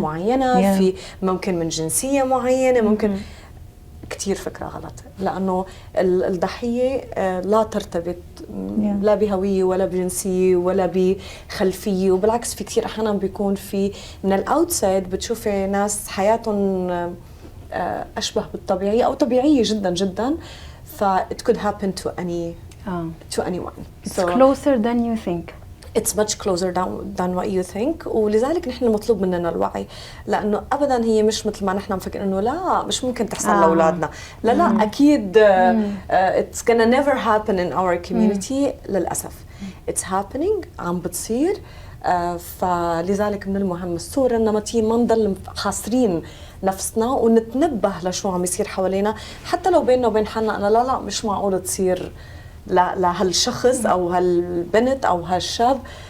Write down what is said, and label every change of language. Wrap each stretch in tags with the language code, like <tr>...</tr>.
<ar>معينه، في ممكن من جنسيه معينه، ممكن كتير فكرة غلط، لأنه الضحية لا ترتبط لا بهوية ولا بجنسية ولا بخلفية. وبالعكس في كتير أحيانا بيكون في من الأوتسايد بتشوفي ناس حياتهم أشبه بالطبيعية أو طبيعية جدا جدا.</ar> <en>ف it could happen to anyone. It's closer than you think. It's much closer than what you think.</en> <ar>ولذلك نحن المطلوب مننا الوعي، لأنه أبدا هي مش مثل ما نحن مفكر إنه لا مش ممكن تحصل لأولادنا. لا أكيد</ar> <en>it's gonna never happen in our community.</en> <ar>للأسف</ar> <en>it's happening،</en> <ar>عم بتصير. فلذلك من المهم الصورة النمطية ما نضل حاصرين نفسنا ونتنبه لشو عم يصير حوالينا، حتى لو بيننا وبين حالنا أنا لا مش معقول تصير لهالشخص او هالبنت او هالشاب.</ar>